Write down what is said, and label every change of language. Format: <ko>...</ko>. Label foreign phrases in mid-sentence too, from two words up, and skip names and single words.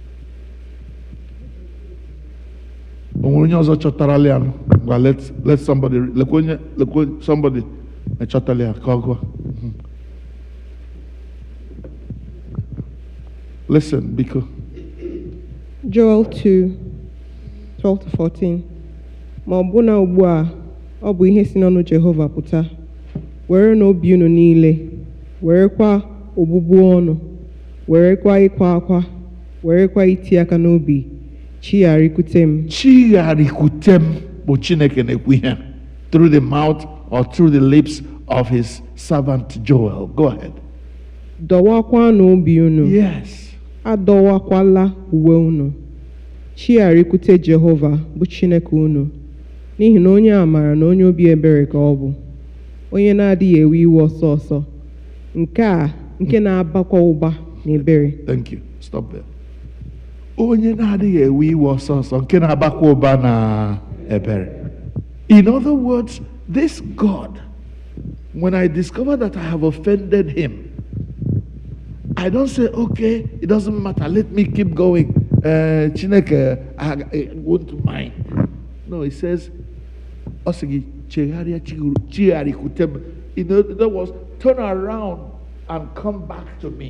<en>Let somebody listen, because Joel 2, 12 to 14.</en> <ig>Ma ọ bụ na ugbu a, ọ bụ ihe si n'ọnụ Jehova pụta. Were n'obi unu niile, werekwa obụbu ọnụ, werekwa ịkwa akwa, werekwa iti aka n'obi, chigharịkwute m. Chigharịkwute m bụ Chineke na-ekwu ihe</ig> <en>through the mouth or through the lips of his servant Joel. Go ahead.</en> <ig>Dọwakwa n'obi unu.</ig> <en>Yes.</en> <ig>Adọwakwala uwe unu. Chigharịkwute Jehova bụ Chineke unu. N'ihi na onye amara na onye obi ebere ka ọ bụ. Onye na-adịghị ewe iwe ọsọ ọsọ. Nke na-abakwa ụba na ebere.</ig> <en>Thank you. Stop there.</en> <ig>Onye na-adịghị ewe iwe ọsọ ọsọ, nke na-abakwa ụba na ebere.</ig> <en>In other words, this God, when I discover that I have offended him, I don't say, okay, it doesn't matter, let me keep going. Chineke, I won't mind. No, it says, in other words, turn around and come back to me.</en>